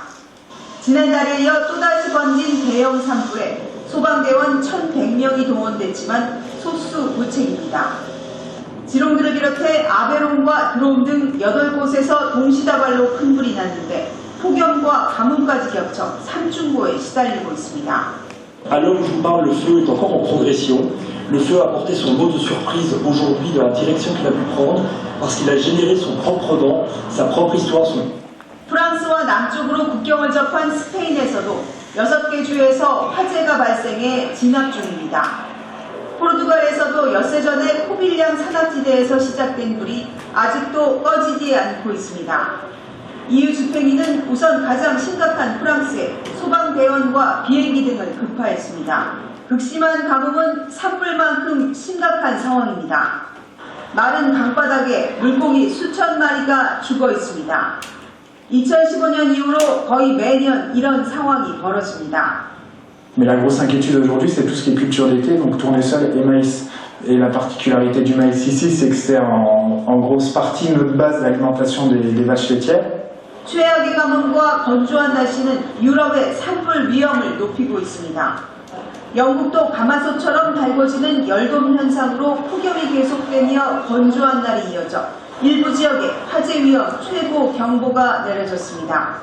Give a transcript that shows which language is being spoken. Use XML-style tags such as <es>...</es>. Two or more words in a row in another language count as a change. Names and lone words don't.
<ko>지난달에 이어 또다시 번진 대형 산불에 소방대원 1,100명이 동원됐지만 속수무책입니다. 지롱드를 비롯해 아베론과 드롬 등 8곳에서 동시다발로 큰 불이 났는데 폭염과 가뭄까지 겹쳐 산중고에 시달리고 있습니다.</ko> <fr>À l'heure où je vous parle, le feu est encore en progression. Le feu a apporté son lot de surprises aujourd'hui de la direction qu'il a pu prendre parce qu'il a généré son propre vent, sa propre histoire.</fr> <ko>프랑스와 남쪽으로 국경을 접한 스페인에서도 6개 주에서 화재가 발생해 진압 중입니다. 포르투갈에서도 엿새 전에 포빌량 산악지대에서 시작된 불이 아직도 꺼지지 않고 있습니다. EU 집행위는 우선 가장 심각한 프랑스에 소방대원과 비행기 등을 급파했습니다. 극심한 가뭄은 산불만큼 심각한 상황입니다. 마른 강바닥에 물고기 수천 마리가 죽어 있습니다. 2015년 이후로 거의 매년 이런 상황이 벌어집니다.</ko> <fr>Mais la grosse inquiétude aujourd'hui, c'est tout ce qui est culture d'été, donc tournesol et maïs. Et la particularité du maïs ici, c'est que c'est en grosse partie notre base d'alimentation des vaches laitières.</fr> <ko>최악의 가뭄과 건조한 날씨는 유럽의 산불 위험을 높이고 있습니다. 영국도 가마솥처럼 달궈지는 열돔 현상으로 폭염이 계속되며 건조한 날이 이어져 일부 지역에 화재 위험 최고 경보가 내려졌습니다.</ko>